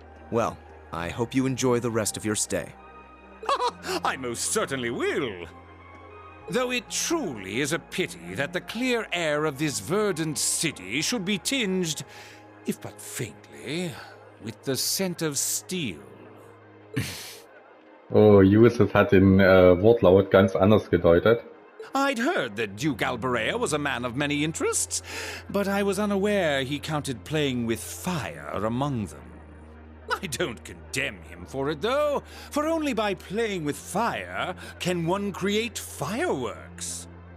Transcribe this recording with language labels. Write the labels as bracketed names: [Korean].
[English] Well, I hope you enjoy the rest of your stay. I most certainly will. Though it truly is a pity that the clear air of this verdant city should be tinged, if but faintly, with the scent of steel. [German] Oh, Jusis hat den Wortlaut ganz anders gedeutet. [English] I'd heard that Duke Albarea was a man of many interests, but I was unaware he counted playing with fire among them. I don't condemn him for it, though, for only by playing with fire can one create fireworks.